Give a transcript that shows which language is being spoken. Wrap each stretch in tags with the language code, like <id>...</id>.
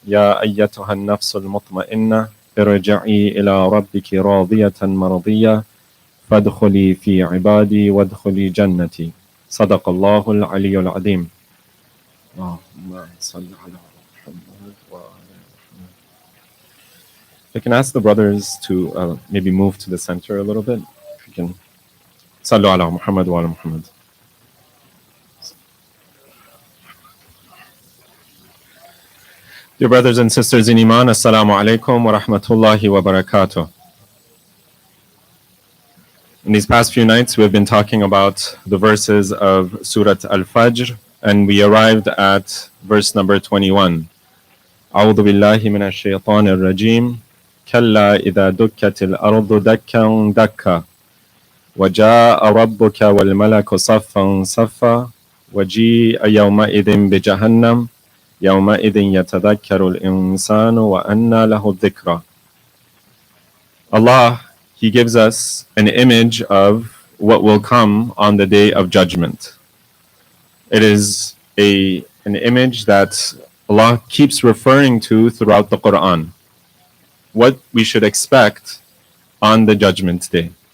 <ar>يا أيتها النفس المطمئنة ارجعي إلى ربك راضية مرضية فادخلي في عبادي وادخلي جنتي. صدق الله العلي العظيم. اللهم صل على محمد وعلى محمد.</ar> <en>I can ask the brothers to maybe move to the center a little bit. If you can.</en> <ar>صلوا على محمد وعلى محمد.</ar> <en>Dear brothers and sisters in Iman, Assalamu alaikum wa rahmatullahi wa barakatuh. In these past few nights, we've been talking about the verses of Surah Al-Fajr, and we arrived at verse number 21.</en> <ar>أعوذ بالله من الشيطان الرجيم. كلا إذا دكت الأرض دكا دكا وجاء ربك والملك صفا صفا وجيء يومئذ بجهنم يومئذ يتذكر الإنسان وأنى له الذكرى.</ar> <en>Allah, He gives us an image of what will come on the day of judgment. It is an image that Allah keeps referring to throughout the Quran. what we should expect on the Judgment Day.</en>